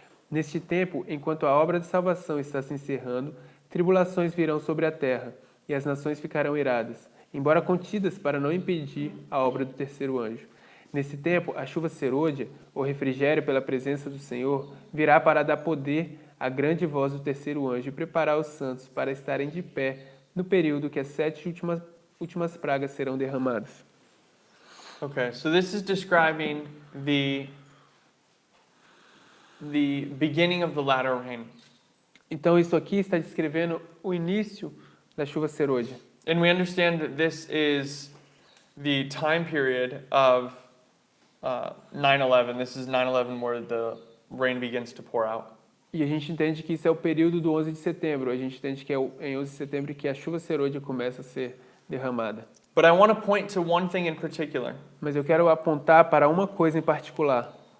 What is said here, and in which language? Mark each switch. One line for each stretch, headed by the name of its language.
Portuguese: Neste tempo, enquanto a obra de salvação está se encerrando, tribulações virão sobre a terra, e as nações ficarão iradas, embora contidas para não impedir a obra do terceiro anjo. Nesse tempo, a chuva serôdia, ou refrigério pela presença do Senhor, virá para dar poder à grande voz do terceiro anjo e preparar os santos para estarem de pé no período que as 7 últimas pragas serão derramadas.
English: Okay, so this is describing the beginning of the latter rain.
Portuguese: Então, isso aqui está descrevendo o início da chuva serôdia.
English: And we understand that this is the time period of 9/11. This is 9/11 where the rain begins to pour out.
Portuguese: E a gente entende que isso é o período do 11 de setembro. A gente entende que é em 11 de setembro que a chuva serôdia começa a ser derramada.
English: But I want to point to one thing in particular.
Portuguese: Mas eu quero apontar para uma coisa em particular,